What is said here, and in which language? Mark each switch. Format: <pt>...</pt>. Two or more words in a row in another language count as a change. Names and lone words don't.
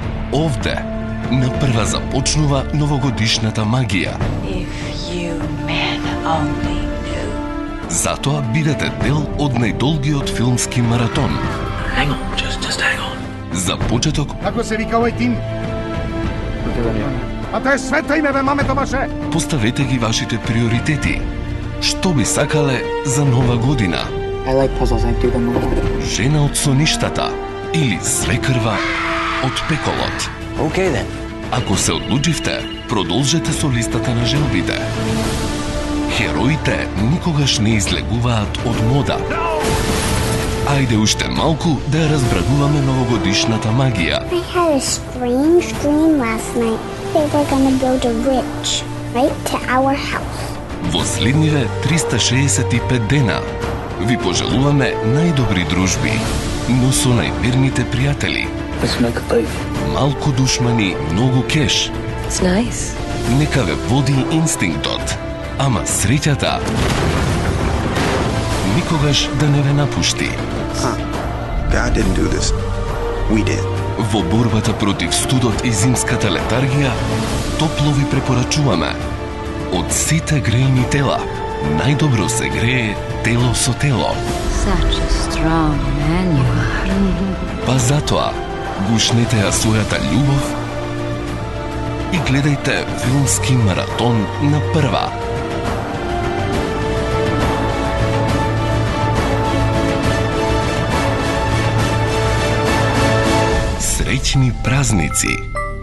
<mk>Овде, на прва започнува новогодишната магија.</mk> <en>If you men only knew.</en> <mk>Затоа бидете дел од најдолгиот филмски маратон.</mk> <en>Hang on, just hang on.</en> <mk>За почеток, Како се вика овој тим? А тоа е свето име, бе, мамето баше! поставете ги вашите приоритети. Што би сакале за нова година?</mk> <en>I like puzzles, I do them a lot.</en> <mk>Жена од соништата или свекрва од пеколот?</mk> <en>Okay then.</en> <mk>Ако се одлучивте, продолжете со листата на желбите. Хероите никогаш не излегуваат од мода. Ајде уште малку да ја разбрагуваме новогодишната магија.</mk> <en>I had a strange dream last night. They were gonna build a bridge right to our house.</en> <mk>Во следниве 365 дена ви пожелуваме најдобри дружби, но со најверните пријатели.</mk> <en>Let's make a beef.</en> <mk>Малку душмани, многу кеш.</mk> <en>It's nice.</en> <mk>Нека ве води инстинктот, ама среќата никогаш да не ве напушти.</mk> <en>God didn't do this. We did.</en> <mk>Во борбата против студот и зимската летаргија, топло ви препорачуваме. Од сите грејни тела, најдобро се грее тело со тело.</mk> <en>Such a strong man you are.</en> <mk>Па затоа, гушнете ја својата љубов и гледајте филмски маратон на прва. Среќни празници!</mk>